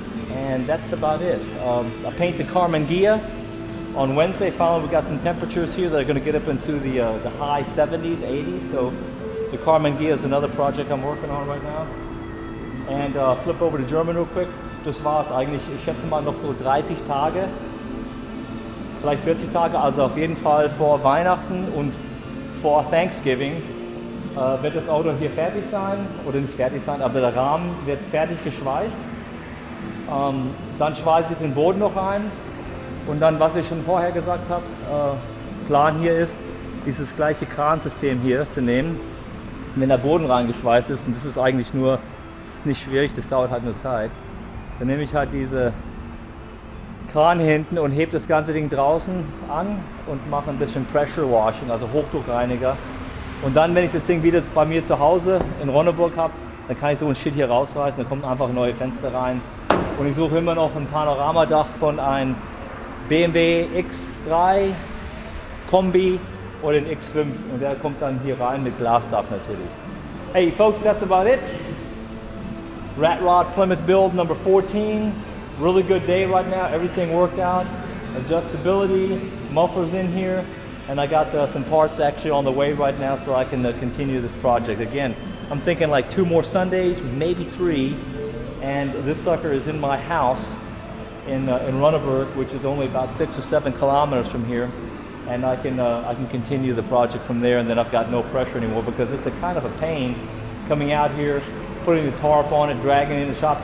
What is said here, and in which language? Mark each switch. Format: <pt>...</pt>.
<en>And that's about it. I painted Carmen Ghia on Wednesday. Finally, we got some temperatures here that are going to get up into the high 70s, 80s. So the Carmen Ghia is another project I'm working on right now. And flip over to German real quick.</en> <de>Das war es eigentlich. Ich schätze mal noch so 30 Tage, vielleicht 40 Tage. Also auf jeden Fall vor Weihnachten und vor Thanksgiving wird das Auto hier fertig sein. Oder nicht fertig sein, aber der Rahmen wird fertig geschweißt. Dann schweiße ich den Boden noch rein, und dann, was ich schon vorher gesagt habe, Plan hier ist, dieses gleiche Kransystem hier zu nehmen, wenn der Boden reingeschweißt ist, und das ist eigentlich nur, ist nicht schwierig, das dauert halt nur Zeit, dann nehme ich halt diese Kran hinten und hebe das ganze Ding draußen an und mache ein bisschen</de> <en>Pressure Washing,</en> <de>also Hochdruckreiniger, und dann, wenn ich das Ding wieder bei mir zu Hause in Ronneburg habe, dann kann ich so ein Shit hier rausreißen, dann kommen einfach neue Fenster rein. Und ich suche immer noch ein Panoramadach von einem BMW X3 Kombi oder den X5, und der kommt dann hier rein mit Glasdach natürlich.</de> <en>Hey folks, that's about it. Rat Rod Plymouth build number 14. really good day right now. Everything worked out. Adjustability, mufflers in here, and I got some parts actually on the way right now so I can continue this project. Again, I'm thinking like 2 more Sundays, maybe 3, and this sucker is in my house in Runneberg, which is only about 6 or 7 kilometers from here, and I can continue the project from there, and then I've got no pressure anymore, because it's a kind of a pain coming out here, putting the tarp on it, dragging it in the shop.</en>